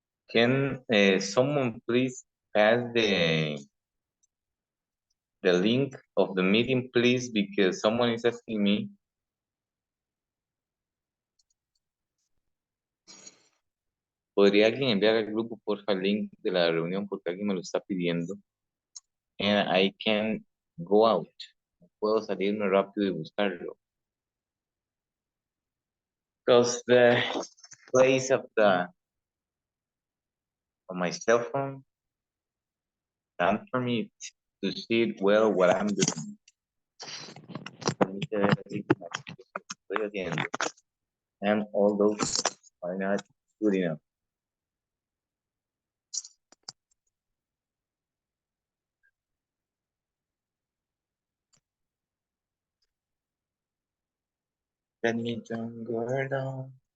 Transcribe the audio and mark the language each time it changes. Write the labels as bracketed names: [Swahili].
[English] Can someone please pass the link of the meeting, please? Because someone is asking me. [Spanish] ¿Podría alguien enviar al grupo, porfa, el link de la reunión? Porque alguien me lo está pidiendo. [English] And I can go out. [Spanish] Puedo salirme rápido y buscarlo. [English] Because the place of my cell phone can't permit to see it well what I'm doing. [Spanish] Permite ver así como estoy haciendo. [English] And all those are not good enough. Let me turn Gordon.